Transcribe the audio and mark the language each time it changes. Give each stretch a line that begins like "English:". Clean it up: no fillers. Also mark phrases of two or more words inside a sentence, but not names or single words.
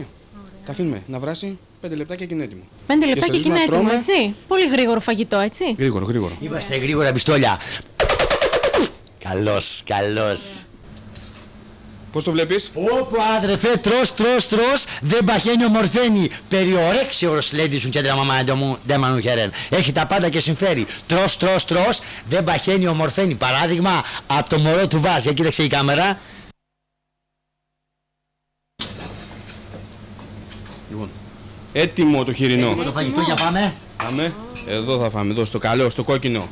Greek: Τα αφήνουμε να βράσει 5 λεπτάκια και είναι έτοιμο. 5 λεπτάκια και είναι έτοιμο, έτσι. Πολύ γρήγορο φαγητό, έτσι. Γρήγορο. Είμαστε γρήγορα πιστόλια. Καλός. Πώς το βλέπεις? Ωπου αδερφέ, τρως, δεν παχαίνει ομορφαίνει. Περιορέξεως,
English: ladies and gentlemen, O'Hare.
Greek: Έχει τα πάντα και συμφέρει. Τρως, δεν παχαίνει ομορφαίνει. Παράδειγμα, από το μωρό του Βάζ. Για κοίταξε η κάμερα. Λοιπόν, έτοιμο το χοιρινό. Το φαγητό, για πάμε. Πάμε. Εδώ θα φάμε, εδώ στο καλό, στο κόκκινο.